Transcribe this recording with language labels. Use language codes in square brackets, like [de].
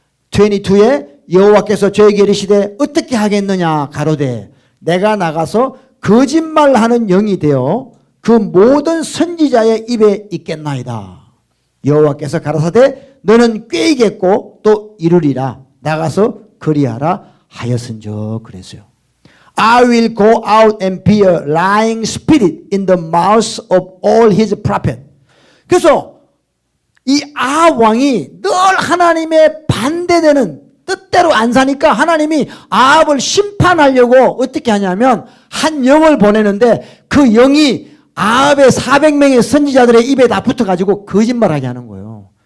[ko] 22에 여호와께서 저에게 이르시되 어떻게 하겠느냐 가로되 내가 나가서 거짓말하는 영이 되어 그 모든 선지자의 입에 있겠나이다. 여호와께서 가라사대 너는 꾀이겠고 또 이르리라. 나가서 그리하라 하였은저 그랬어요. [en] I will go out and be a lying spirit in the mouths of all his prophets. [ko] 그래서 이 아합 왕이 늘 하나님의 반대되는 뜻대로 안 사니까 하나님이 아합을 심판하려고 어떻게 하냐면 한 영을 보내는데 그 영이 아합의 400명의 선지자들의 입에 다 붙어가지고 거짓말하게 하는 거예요.